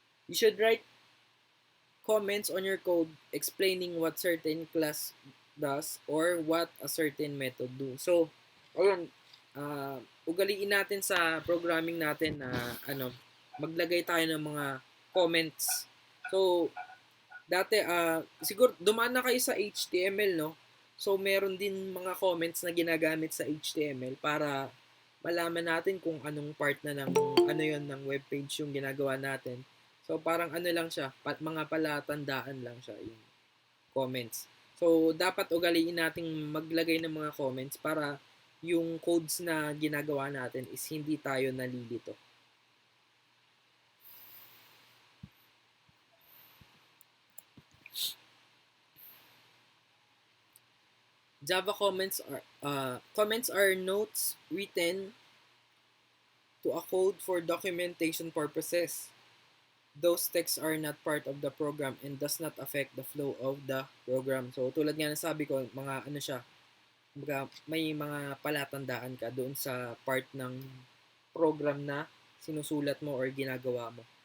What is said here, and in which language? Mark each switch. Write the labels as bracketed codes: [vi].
[en] You should write comments on your code explaining what certain class does or what a certain method do. [tl] So, ayun, ugaliin natin sa programming natin na maglagay tayo ng mga comments. So, dati siguro dumaan na kayo sa HTML, no? So, meron din mga comments na ginagamit sa HTML para malaman natin kung anong part na ng ng webpage yung ginagawa natin. So, parang lang siya, mga palatandaan lang siya, yung comments. So, dapat ugaliin nating maglagay ng mga comments para yung codes na ginagawa natin is hindi tayo nalilito. [en] Java comments are notes written to a code for documentation purposes. Those texts are not part of the program and does not affect the flow of the program. [tl] So, tulad nga ng sabi ko, mga siya, may mga palatandaan ka doon sa part ng program na sinusulat mo or ginagawa mo.